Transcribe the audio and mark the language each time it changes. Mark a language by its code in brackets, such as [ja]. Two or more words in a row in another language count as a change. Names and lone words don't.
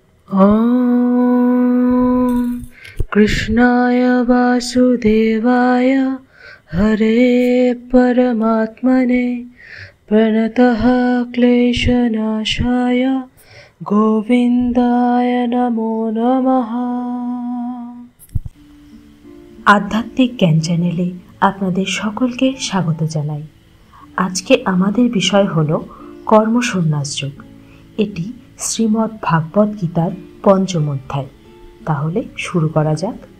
[sa] ॐ कृष्णाय वासुदेवाय हरे परमात्मने प्रणतः क्लेशनाशाय गोविन्दाय नमो नमः। [bn] আধ্যাত্মিক জ্ঞান চ্যানেলে আপনাদের সকলকে স্বাগত জানাই। আজকে আমাদের বিষয় হলো কর্মসন্ন্যাস যোগ। এটি শ্রীমদ্ ভাগবত গীতার পঞ্চম অধ্যায়। তাহলে শুরু করা যাক।